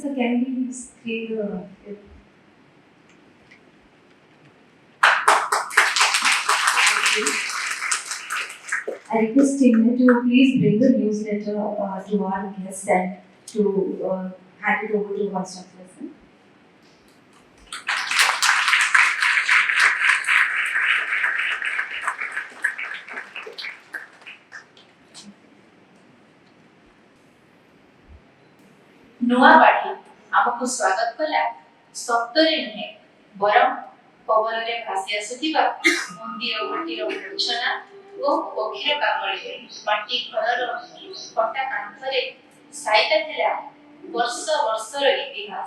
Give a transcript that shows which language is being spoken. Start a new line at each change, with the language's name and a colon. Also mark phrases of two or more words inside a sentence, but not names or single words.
English: So can we please create the I request him to please bring the newsletter to our guests and to hand it over to Vice Chancellor, sir.
Odia: ନୂଆବାଢ଼ି ଆମକୁ ସ୍ୱାଗତ କଲା ସତରେ ନୁହେଁ ବରଂ ପବନରେ ଭାସି ଆସୁଥିବା ମନ୍ଦିର ଘାଟିର ମୂର୍ଚ୍ଛନା ଓ ପକ୍ଷୀର କାକଳିରେ ମାଟି ଘରର କଟା କାନ୍ଥରେ ସାଇତା ଥିଲା ବର୍ଷ ବର୍ଷର ଇତିହାସ।